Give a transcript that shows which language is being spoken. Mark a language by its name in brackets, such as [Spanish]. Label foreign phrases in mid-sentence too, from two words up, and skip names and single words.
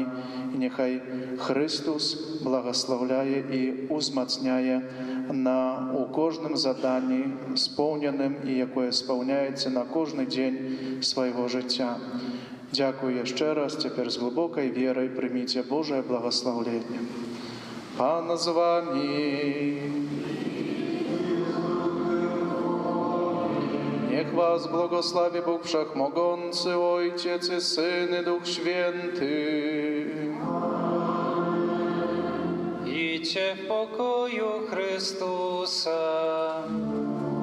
[Belarusian] І няхай Христус благаслаўляе і узмацняе у кожным заданні споўненым і якое спаўняецца на кожны дзень свайго жыцця. Дзякую яшчэ раз, цяпер з глыбокай верай прыміце Божае благаслаўленне. [Polish] Pan z wami. Niech was błogosławi Bóg Wszechmogący, Ojciec i Syn i Duch Święty. Idźcie w pokoju Chrystusa.